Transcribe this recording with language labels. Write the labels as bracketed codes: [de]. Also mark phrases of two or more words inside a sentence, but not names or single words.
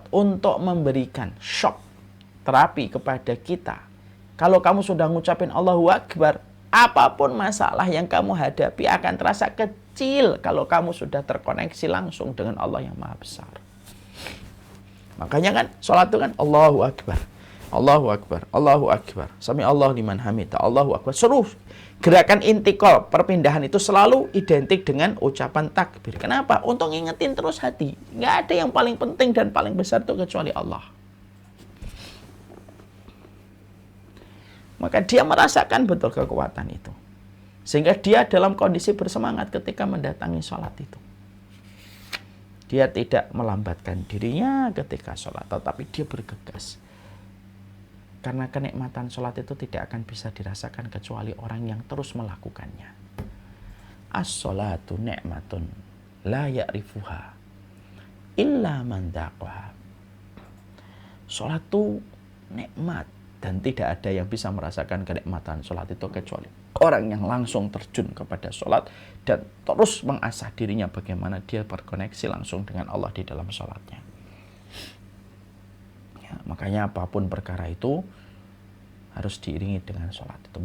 [id] Untuk memberikan shock, terapi kepada kita. Kalau kamu sudah ngucapin [ar] الله أكبر, [id] apapun masalah yang kamu hadapi akan terasa kecil kalau kamu sudah terkoneksi langsung dengan Allah yang Maha Besar. Makanya kan sholat itu kan [ar] الله أكبر الله أكبر الله أكبر سمع الله لمن حمده الله أكبر. [id] Seluruh gerakan intikal, perpindahan itu selalu identik dengan ucapan takbir. Kenapa? Untuk ngingetin terus hati. Nggak ada yang paling penting dan paling besar itu kecuali Allah. Maka dia merasakan betul kekuatan itu. Sehingga dia dalam kondisi bersemangat ketika mendatangi sholat itu. Dia tidak melambatkan dirinya ketika sholat, tetapi dia bergegas. Karena kenikmatan sholat itu tidak akan bisa dirasakan kecuali orang yang terus melakukannya. [ar] الصلاة نعمة لا يعرفها إلا من ذاقها. [id] Sholat itu nikmat dan tidak ada yang bisa merasakan kenikmatan sholat itu kecuali orang yang langsung terjun kepada sholat dan terus mengasah dirinya bagaimana dia berkoneksi langsung dengan Allah di dalam sholatnya. Ya, makanya apapun perkara itu harus diiringi dengan sholat itu.